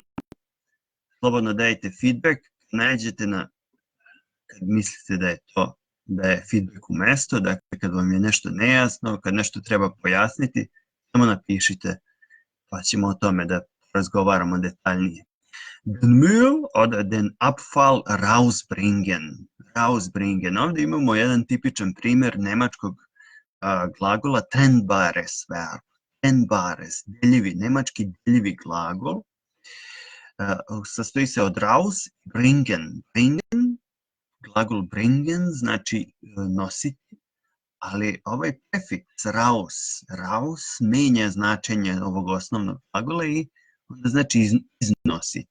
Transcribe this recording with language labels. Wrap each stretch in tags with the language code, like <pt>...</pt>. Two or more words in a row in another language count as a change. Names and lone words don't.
<sr>Slobodno dajte feedback, kad mislite da je feedback u mesto, dakle kad vam je nešto nejasno, kad nešto treba pojasniti, samo napišite, pa ćemo o tome da razgovaramo detaljnije.</sr> <de>Den Müll oder den Abfall rausbringen.</de> <sr>Ovdje imamo jedan tipičan primjer nemačkog glagola</sr> <de>trennbares verb.</de> <sr>Trennbares, nemački deljivi glagol. Sastoji se od raus i bringen. Glagol bringen znači nositi, ali ovaj prefiks raus menja značenje ovog osnovnog glagola i onda znači iznositi.</sr>